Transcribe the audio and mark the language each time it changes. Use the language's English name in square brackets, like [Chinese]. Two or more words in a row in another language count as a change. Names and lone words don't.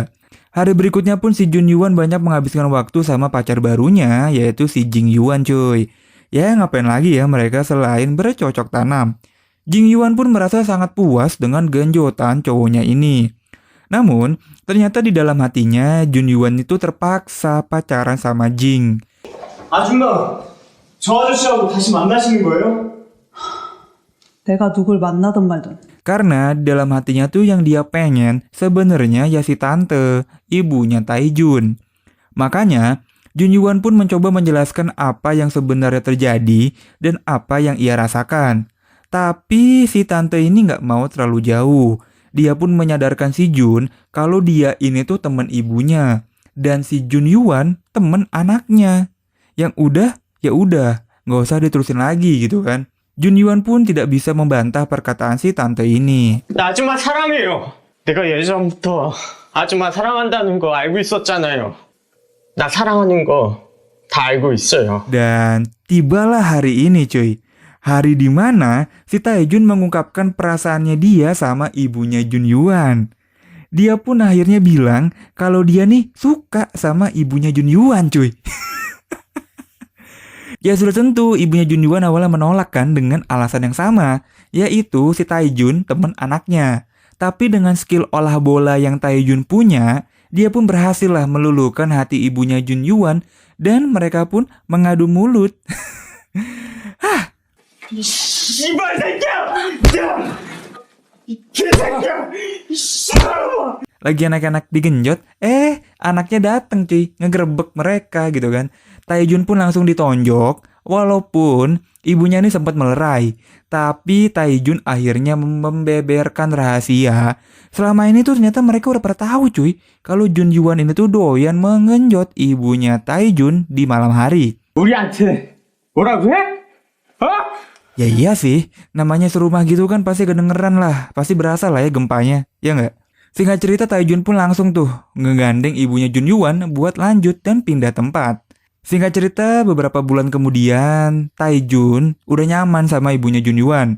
[Indonesian] Hari berikutnya pun si Jun Yuan banyak menghabiskan waktu sama pacar barunya, yaitu si Jing Yuan cuy. Ya ngapain lagi ya mereka selain bercocok tanam. Jing Yuan pun merasa sangat puas dengan genjotan cowoknya ini. Namun, ternyata di dalam hatinya Jun Yuan itu terpaksa pacaran sama Jing. [Korean] 아줌마, 저 아저씨하고 다시 만나시는 거예요? 내가 누굴 만나든 말든. [Indonesian] Karena di dalam hatinya tuh yang dia pengen sebenarnya ya si tante, ibunya Taijun. Makanya, Jun Yuan pun mencoba menjelaskan apa yang sebenarnya terjadi dan apa yang ia rasakan. Tapi si tante ini nggak mau terlalu jauh. Dia pun menyadarkan si Jun kalau dia ini tuh teman ibunya. Dan si Jun Yuan teman anaknya. Yang udah, ya udah, nggak usah diterusin lagi gitu kan. Jun Yuan pun tidak bisa membantah perkataan si tante ini. [Korean] 나 아줌마 사랑해요. 내가 예전부터 아줌마 사랑한다는 거 알고 있었잖아요. 나 사랑하는 거 다 알고 있어요. [Indonesian] Dan tibalah hari ini cuy. Hari di mana si Taejun mengungkapkan perasaannya dia sama ibunya Jun Yuan. Dia pun akhirnya bilang kalau dia nih suka sama ibunya Jun Yuan cuy. Ya sudah tentu ibunya Jun Yuan awalnya menolak kan dengan alasan yang sama, yaitu si Taejun teman anaknya. Tapi dengan skill olah bola yang Taejun punya, dia pun berhasil lah meluluhkan hati ibunya Jun Yuan dan mereka pun mengadu mulut. [Korean] 이발 새끼야! 이 개새끼야! 이 씨발놈아! [Indonesian] Lagi anak-anak digenjot, anaknya dateng cuy, ngegerebek mereka gitu kan. Taejun pun langsung ditonjok, walaupun ibunya ini sempat melerai. Tapi Taejun akhirnya membeberkan rahasia. Selama ini tuh ternyata mereka udah pernah tahu cuy, kalau Jun Yuan ini tuh doyan mengenjot ibunya Taejun di malam hari. [Korean] 우리한테 뭐라고 해? 어? [Indonesian] Ya iya sih, namanya serumah gitu kan pasti kedengeran lah, pasti berasa lah ya gempanya, ya nggak? Singkat cerita Taejun pun langsung tuh ngegandeng ibunya Jun Yuan buat lanjut dan pindah tempat. Singkat cerita beberapa bulan kemudian Taejun udah nyaman sama ibunya Jun Yuan.